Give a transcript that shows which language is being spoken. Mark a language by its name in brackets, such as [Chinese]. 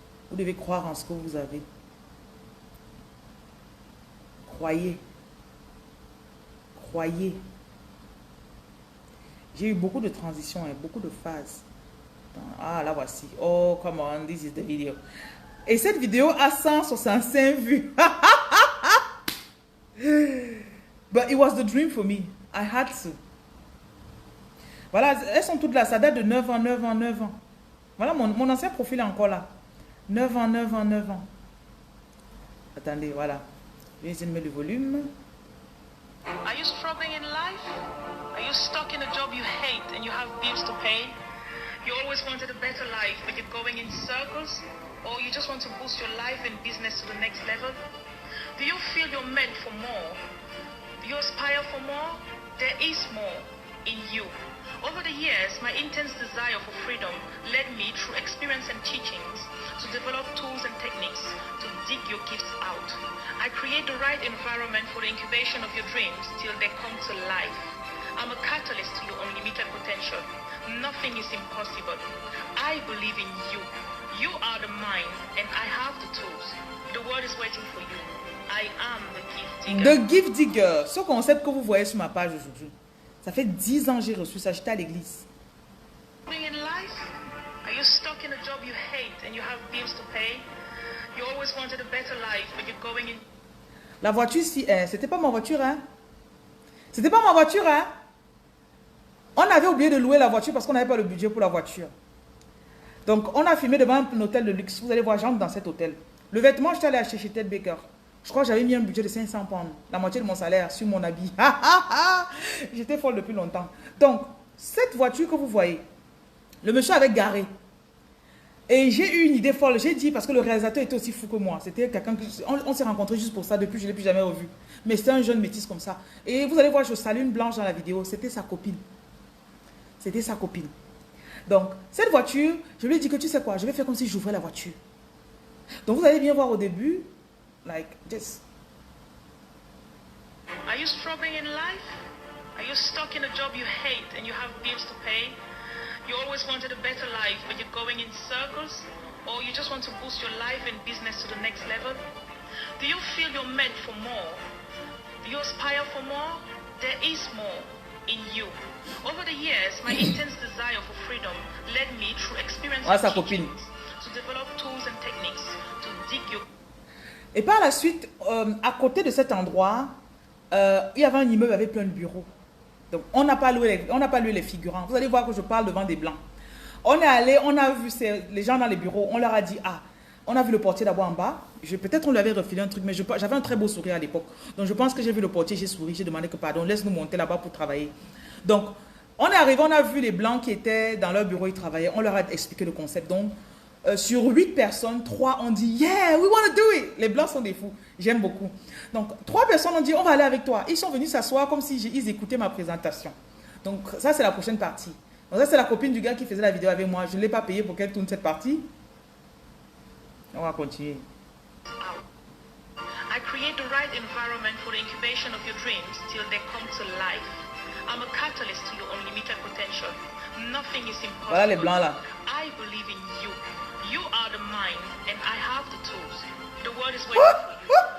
[French] Vous devez croire en ce que vous avez. Croyez. J'ai eu beaucoup de transitions et beaucoup de phases. Ah, la voici. [English] Oh, come on, this is the video. [French] Et cette vidéo a 165 vues. [English] But it was the dream for me. I had to. [French] Voilà, elles sont toutes là. Ça date de 9 ans. Voilà, mon ancien profil est encore là. 9 ans. Attendez, voilà. Je vais essayer de mettre le volume. [English] Are you struggling in life? Are you stuck in a job you hate and you have bills to pay? You always wanted a better life, but you're going in circles? Or you just want to boost your life and business to the next level? Do you feel you're meant for more? Do you aspire for more? There is more in you. Over the years, my intense desire for freedom led me through experience and teachings to develop tools and techniques to dig your gifts out. I create the right environment for the incubation of your dreams till they come to life. I'm a catalyst to your unlimited potential. Nothing is impossible. I believe in you. You are the mind and I have the tools. The world is waiting for you. I am the gift digger. The Gift Digger. [French] Ce concept que vous voyez sur ma page aujourd'hui. Ça fait 10 ans que j'ai reçu ça. J'étais à l'église. [English] In life, are you stuck in a job you hate and you have bills to pay? You always wanted a better life, but you're going in. [French] La voiture, c'était pas ma voiture, hein. C'était pas ma voiture, hein. On avait oublié de louer la voiture parce qu'on n'avait pas le budget pour la voiture. Donc, on a filmé devant un hôtel de luxe. Vous allez voir, j'entre dans cet hôtel. Le vêtement, je suis allé acheter chez Ted Baker. Je crois que j'avais mis un budget de 500 pounds, la moitié de mon salaire sur mon habit. J'étais folle depuis longtemps. Donc, cette voiture que vous voyez, le monsieur avait garé. Et j'ai eu une idée folle. J'ai dit, parce que le réalisateur était aussi fou que moi. C'était quelqu'un que... On s'est rencontrés juste pour ça. Depuis, je ne l'ai plus jamais revu. Mais c'était un jeune métis comme ça. Et vous allez voir, je salue une blanche dans la vidéo. C'était sa copine. C'était sa copine. Donc, cette voiture, je lui ai dit que tu sais quoi, je vais faire comme si j'ouvrais la voiture. Donc, vous allez bien voir au début, [English] like this. Are you struggling in life? Are you stuck in a job you hate and you have bills to pay? You always wanted a better life, but you're going in circles? or you just want to boost your life and business to the next level? Do you feel you're meant for more? Do you aspire for more? There is more in you. Over the years, my intense desire for freedom led me through experiences to develop tools and techniques to dig your... [French] Et par la suite, à côté de cet endroit, il y avait un immeuble avec plein de bureaux. Donc, on n'a pas loué les figurants. Vous allez voir que je parle devant des blancs. On est allé, on a vu les gens dans les bureaux, on leur a dit, ah, on a vu le portier d'abord en bas. Peut-être on lui avait refilé un truc, mais j'avais un très beau sourire à l'époque. Donc, je pense que j'ai vu le portier, j'ai souri, j'ai demandé que pardon, laisse-nous monter là-bas pour travailler. Donc, on est arrivé, on a vu les blancs qui étaient dans leur bureau, ils travaillaient. On leur a expliqué le concept. Donc, sur 8 personnes, 3 ont dit, [English] yeah, we want to do it. [French] Les blancs sont des fous. J'aime beaucoup. Donc, 3 personnes ont dit, on va aller avec toi. Ils sont venus s'asseoir comme si ils écoutaient ma présentation. Donc, ça, c'est la prochaine partie. Donc, ça, c'est la copine du gars qui faisait la vidéo avec moi. Je ne l'ai pas payé pour qu'elle tourne cette partie. On va continuer. [English] I create the right environment for the incubation of your dreams till they come to life. I'm a catalyst to your unlimited potential. Nothing is impossible. [French] Voilà les blancs là. [English] I believe in you. You are the mind and I have the tools. The world is waiting for you.